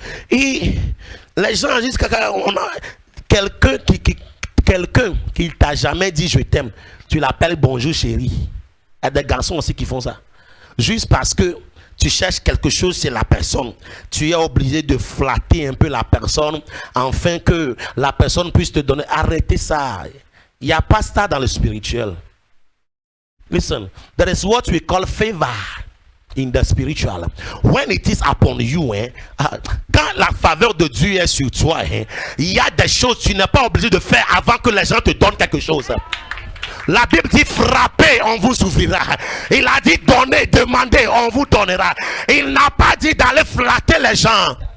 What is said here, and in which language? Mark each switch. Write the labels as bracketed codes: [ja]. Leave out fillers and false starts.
[fr] Et les gens jusqu'à quelqu'un qui t'a jamais dit je t'aime, tu l'appelles bonjour chérie. Il y a des garçons aussi qui font ça. Juste parce que tu cherches quelque chose chez la personne, tu es obligé de flatter un peu la personne afin que la personne puisse te donner. Arrêtez ça. Il n'y a pas ça dans le spirituel. [en] Listen, there is what we call favor in the spiritual. When it is upon you, [fr] quand la faveur de Dieu est sur toi, il y a des choses que tu n'es pas obligé de faire avant que les gens te donnent quelque chose. La Bible dit frappez, on vous ouvrira. Il a dit donnez, demandez, on vous donnera. Il n'a pas dit d'aller flatter les gens.